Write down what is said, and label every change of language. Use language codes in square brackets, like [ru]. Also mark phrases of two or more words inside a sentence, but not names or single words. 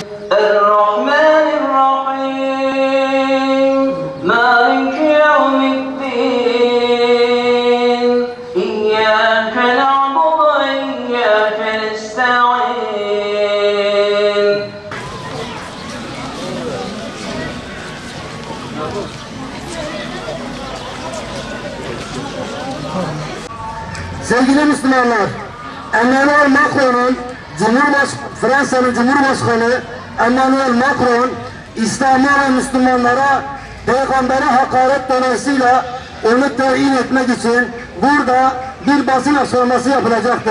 [ar] الرحمن الرحيم مالك يوم الدين إياك نعبد وإياك نستعين. [tr] Sevgili Müslümanlar, Emmanuel Macron'un Fransa'nın Cumhurbaşkanı Emmanuel Macron, İslam'a ve Müslümanlara Peygamber'e hakaret dolayısıyla onu teyin etmek için burada bir basın açıklaması yapılacaktır.